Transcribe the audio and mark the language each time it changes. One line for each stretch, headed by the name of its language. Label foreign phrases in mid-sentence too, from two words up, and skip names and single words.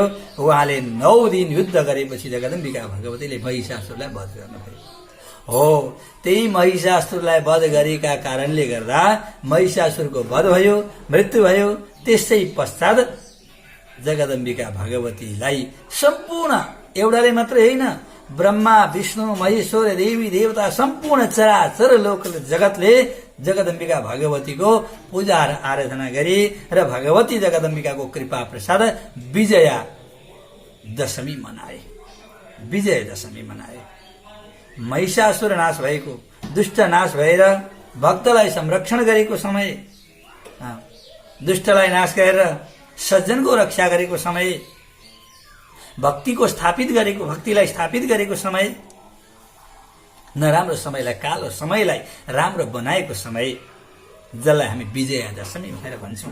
Nepali: उहाँले 9 दिन युद्ध गरेपछि जगदम्बिका भगवतीले महिषासुरलाई वध गर्नुभयो। हो, त्यही महिषासुरलाई वध गरेका कारणले गर्दा महिषासुरको वध भयो, मृत्यु भयो। त्यसै पश्चात जगदम्बिका भगवतीलाई सम्पूर्ण, एउटाले मात्रै होइन, ब्रह्मा विष्णु महेश्वर देवी देवता सम्पूर्ण चराचर लोक जगतले जगदम्बिका भगवतीको पूजा र आराधना गरे र भगवती जगदम्बिकाको कृपा प्रसाद विजया दशमी मनाए। विजय दशमी मनाए। महिषासुर नाश भएको, दुष्ट नाश भएर भक्तलाई संरक्षण गरेको समय, दुष्टलाई नाश गरेर सज्जनको रक्षा गरेको समय, भक्तिलाई स्थापित गरेको समय, नराम्रो समयलाई, कालो समयलाई राम्रो बनाएको समय, जसलाई हामी विजया दशमी भनेर भन्छौँ।